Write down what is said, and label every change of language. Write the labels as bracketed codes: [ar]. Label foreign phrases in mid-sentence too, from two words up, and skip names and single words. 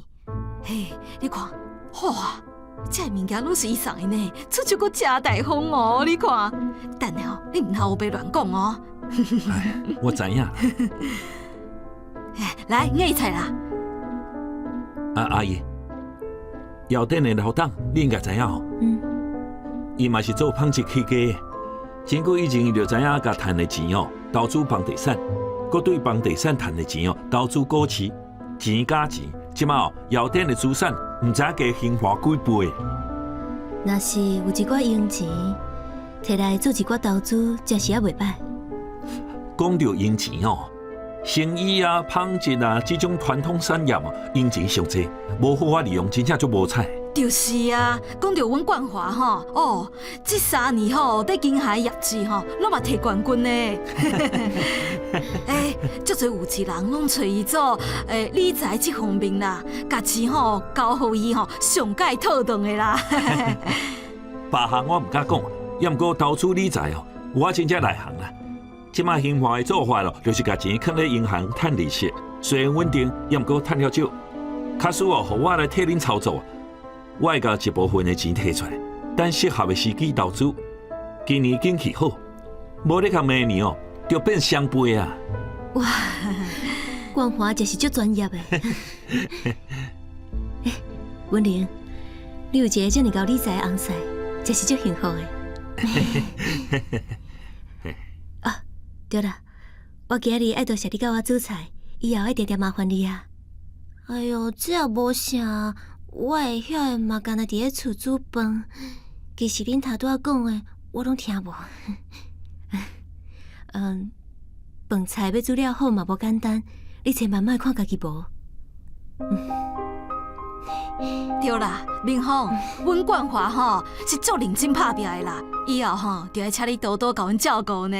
[nan] 嘿，你看，哇，这物件拢是伊送的呢，出手阁真大方哦，你看。等下吼，你毋通胡白乱讲哦。哎，我知影。来，硬菜啦。阿姨，药店的老董，你应该知影吼。伊嘛是做纺织起家的，真久以前伊就知影甲赚的钱哦，投资房地产，佮对房地产赚的钱哦，投资股市，钱加钱。即马哦，药店的资产毋知加兴华几倍。若是有一寡用钱，摕来做一寡投资，真是也袂歹。讲到用钱哦，生意啊、纺织啊这种传统产业哦，用钱上济，无好法利用，真正足无彩。就是啊，讲到阮冠华吼，哦，这3年吼，伫金海业绩吼，拢嘛摕冠军呢。足侪有钱人拢找伊做理财这方面啦，家钱吼交互伊吼，上界套动的啦。别项我毋敢讲，也毋过投资理财哦，我真正内行啦。即马兴华的做法咯，就是把钱放咧银行趁利息，虽然稳定，也毋过趁了少。假使哦，互我来替恁操作，我会甲一部分的钱摕出来，等适合的时机投资。今年景气好，无你看明年哦，就变双倍啊！哇，冠华真是足专业的。文玲，你有一个这么高理财的翁婿，真是足幸福的。啊，对了，我今日爱多谢你教我煮菜，以后一定定麻烦你啊。哎哟，这也无啥，我会晓的嘛，干那伫咧厝煮饭。其实恁头拄仔讲的，我拢听无。饭菜要煮了好嘛，无简单，你千万莫看家己无。对啦，明峰，阮冠华吼是足认真拍拼的啦，以后吼就要请你多多甲阮照顾呢。